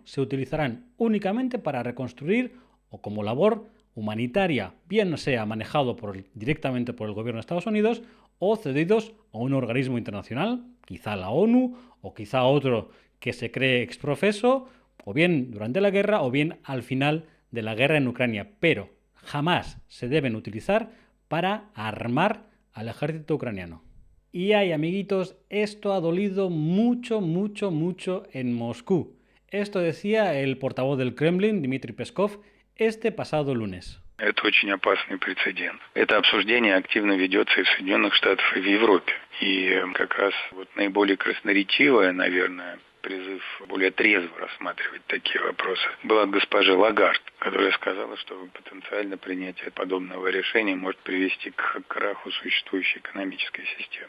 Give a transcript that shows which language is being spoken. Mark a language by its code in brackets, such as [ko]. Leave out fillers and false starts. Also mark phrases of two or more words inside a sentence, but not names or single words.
[es] Se utilizarán únicamente para reconstruir o como labor humanitaria, bien sea manejado directamente por el gobierno de Estados Unidos o cedidos a un organismo internacional, quizá la ONU o quizá otro que se cree exprofeso, o bien durante la guerra o bien al final de la guerra en Ucrania, pero jamás se deben utilizar para armar al ejército ucraniano. Y ay, amiguitos, esto ha dolido mucho, mucho, mucho en Moscú. Esto decía el portavoz del Kremlin, Dmitry Peskov, este pasado lunes. [ru] Это очень опасный прецедент. Это обсуждение активно ведется и в Соединенных Штатах, и в Европе. И как раз вот наиболее красноречивое, наверное, призыв более трезво рассматривать такие вопросы, была от госпожи Лагард, которая сказала, что потенциально принятие подобного решения может привести к краху существующей экономической системы.